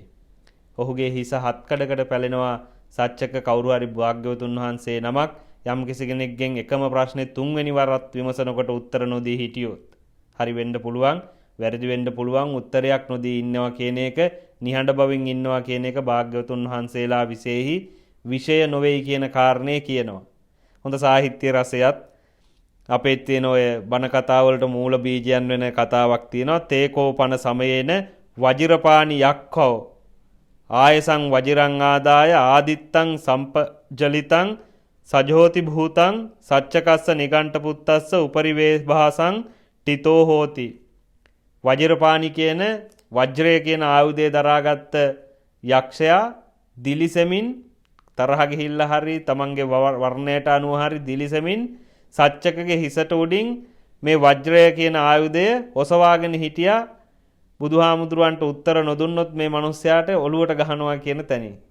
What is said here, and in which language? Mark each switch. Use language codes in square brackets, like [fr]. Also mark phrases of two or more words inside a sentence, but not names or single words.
[si] ඔහුගේ හිස හත්කඩකට පැලෙනවා සච්චක කවුරු හරි භාග්‍යවතුන් වහන්සේ නමක් යම් කිසි කෙනෙක්ගෙන් එකම ප්‍රශ්නේ තුන්වෙනි වරත් විමසනකොට උත්තර නොදී හිටියොත් හරි වෙන්න පුළුවන්, වැරදි වෙන්න පුළුවන්, උත්තරයක් නොදී ඉන්නවා කියන එක, නිහඬ බවින් ඉන්නවා කියන එක භාග්‍යවතුන් වහන්සේලා විශේෂයි විෂය නොවේයි කියන කාරණේ කියනවා. හොඳ සාහිත්‍ය රසයත් අපේ තියෙන ඔය බණ කතා වලට මූල බීජයන් වෙන කතාවක් තියෙනවා. [pi] තේකෝපන සමයේන වජිරපාණි යක්ඛෝ ආයසං වජිරං ආදාය ආදිත්තං සම්පජලිතං සජෝති භූතං සච්චකස්ස නිගණ්ඨ පුත්තස්ස උපරිවේභාසං ටිතෝ හෝති. [si] වජිරපාණි කියන වජ්‍රය කියන ආයුධය දරාගත්ත යක්ෂයා දිලිසෙමින් තරහ ගිහිල්ලා හරි තමන්ගේ වර්ණයට අනුව හරි දිලිසෙමින් සච්චකගේ හිසට උඩින් මේ වජ්‍රය කියන ආයුධය ඔසවාගෙන හිටියා. බුදුහාමුදුරුවන්ට උත්තර නොදුන්නොත් මේ මිනිස්යාට ඔළුවට ගහනවා කියන තැනින්.